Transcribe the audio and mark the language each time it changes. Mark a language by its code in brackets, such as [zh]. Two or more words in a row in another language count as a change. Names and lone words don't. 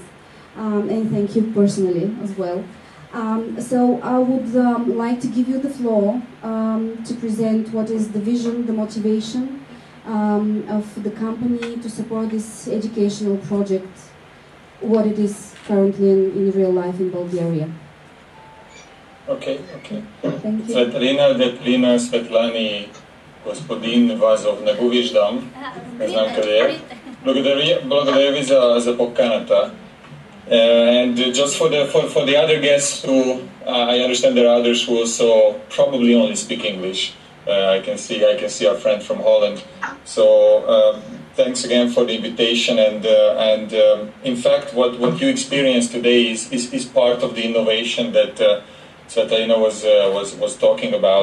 [en] And thank you personally as well. So I would like to give you the floor to present what is the vision, the motivation of the company to support this educational project, what it is currently in real life in Bulgaria. Okay. Thank you. [bg] Светлина, Светлани, господин Вазов, не го виждам, не знам къде е. Благодаря ви за поканата. [en] And just for the other guests who, I understand there are others who also probably only speak English. I can see our friend from Holland. So thanks again for the invitation. And in fact, what you experienced today is part of the innovation that Svetlana was talking about.